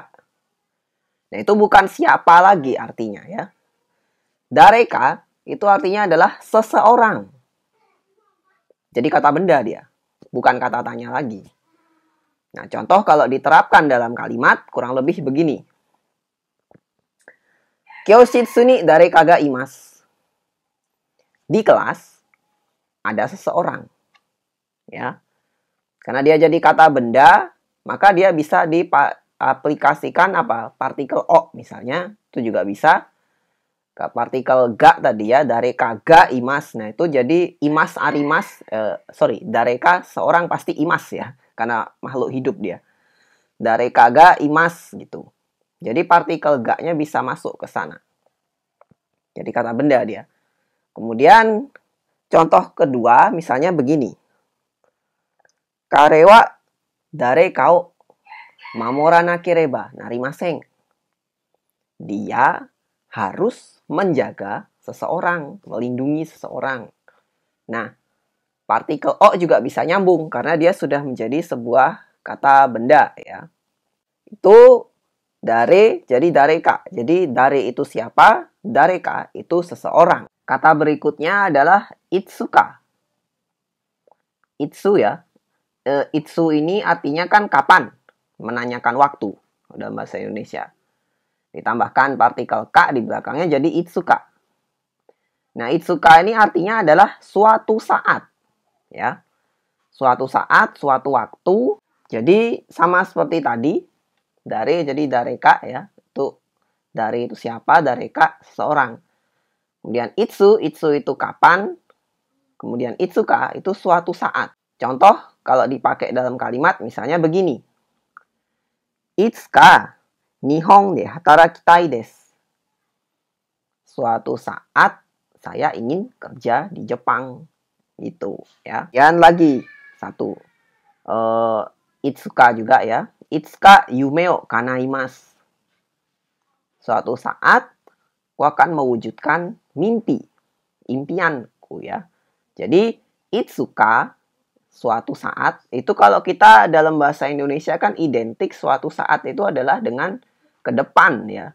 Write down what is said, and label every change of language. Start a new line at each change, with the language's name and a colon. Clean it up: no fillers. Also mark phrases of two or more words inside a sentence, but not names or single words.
Indonesian: Nah, itu bukan siapa lagi artinya ya. Dareka itu artinya adalah seseorang. Jadi kata benda dia, bukan kata tanya lagi. Nah, contoh kalau diterapkan dalam kalimat kurang lebih begini.
Japanese: 教室に誰かがいます.
Indonesian: Di kelas ada seseorang. Ya. Karena dia jadi kata benda, maka dia bisa diaplikasikan partikel o misalnya, itu juga bisa. Partikel ga tadi ya,
Japanese: 誰かがいます.
Indonesian: Nah, itu jadi
Japanese: います あります.
Indonesian: Dareka seorang pasti imas ya, karena makhluk hidup dia.
Japanese: 誰かがいます gitu.
Indonesian: Jadi partikel ga-nya bisa masuk ke sana. Jadi kata benda dia. Kemudian contoh kedua misalnya begini.
Japanese: 彼は誰かを守らなければなりません.
Indonesian: Dia harus menjaga seseorang, melindungi seseorang. Nah, partikel o juga bisa nyambung karena dia sudah menjadi sebuah kata benda ya. Itu dare jadi dareka. Jadi dare itu siapa? Dareka itu seseorang. Kata berikutnya adalah itsuka. Itsu ya. Itsu ini artinya kan kapan? Menanyakan waktu dalam bahasa Indonesia. Ditambahkan partikel K di belakangnya jadi itsuka. Nah, itsuka ini artinya adalah suatu saat. Ya. Suatu saat, suatu waktu. Jadi sama seperti tadi. Dare jadi dareka ya. Itu dare itu siapa, dareka seseorang. Kemudian itsu itu kapan. Kemudian itsuka itu suatu saat. Contoh kalau dipakai dalam kalimat misalnya begini.
Japanese: いつか日本で働きたいです.
Indonesian: Suatu saat saya ingin kerja di Jepang. Itu ya. Dan lagi satu. Itsuka juga ya.
Japanese: いつか夢を叶えます.
Indonesian: Suatu saat aku akan mewujudkan mimpi. Impianku ya. Jadi itsuka suatu saat itu kalau kita dalam bahasa Indonesia kan identik suatu saat itu adalah dengan ke depan ya.